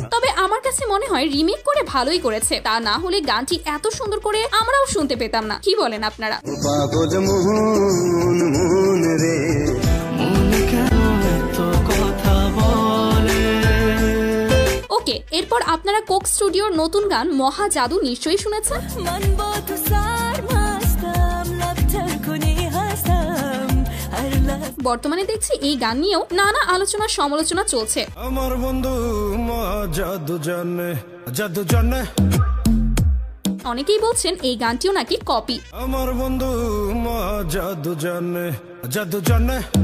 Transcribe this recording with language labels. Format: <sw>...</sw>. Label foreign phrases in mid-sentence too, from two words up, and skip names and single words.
<bn>তবে আমার কাছে মনে হয় রিমেক করে ভালোই করেছে, তা না হলে গানটি এত সুন্দর করে আমরাও শুনতে পেতাম না। কি বলেন আপনারা? পাগল মন রে মন কেন এত কথা বলে ওকে, এরপর আপনারা কোক স্টুডিওর নতুন গান মহা জাদু নিশ্চয়ই শুনেছেন।</bn> <fa>من با تو سرمستم لبتر کنی هستم هر لحظه</fa> <bn>বর্তমানে দেখছি এই গান নিয়েও নানা আলোচনা সমালোচনা চলছে। আমার বন্ধু জাদু জানে জাদু জানে, অনেকেই বলছেন এই গানটিও নাকি কপি। আমার বন্ধু জাদু জানে জাদু জানে।</bn>